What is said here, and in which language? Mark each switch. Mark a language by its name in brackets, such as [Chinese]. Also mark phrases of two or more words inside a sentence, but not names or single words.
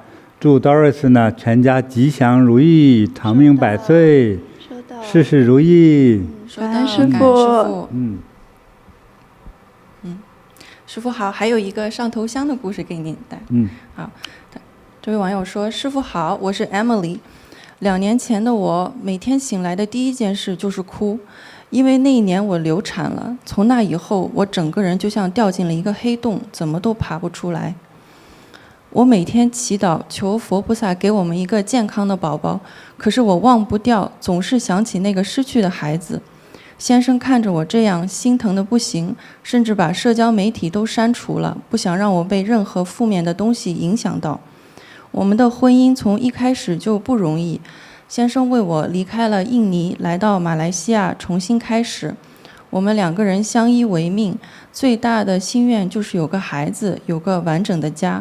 [Chinese] 祝 Doris 呢全家吉祥如意，長命百歲，事事如意。感恩師父。師父好，還有一個上頭香的故事給您帶。好，這位網友說：師父好，我是 Emily。2 年前的我，每天醒來的第一件事就是哭，因為那一年我流產了。從那以後，我整個人就像掉進了一個黑洞，怎麼都爬不出來。我每天祈禱求佛菩薩給我們一個健康的寶寶，可是我忘不掉，總是想起那個失去的孩子。先生看着我這樣，心疼得不行，甚至把社交媒體都刪除了，不想讓我被任何負面的東西影響到。我們的婚姻從一開始就不容易，先生為我離開了印尼，來到馬來西亞重新開始。我們2個人相依為命，最大的心願就是有個孩子，有個完整的家。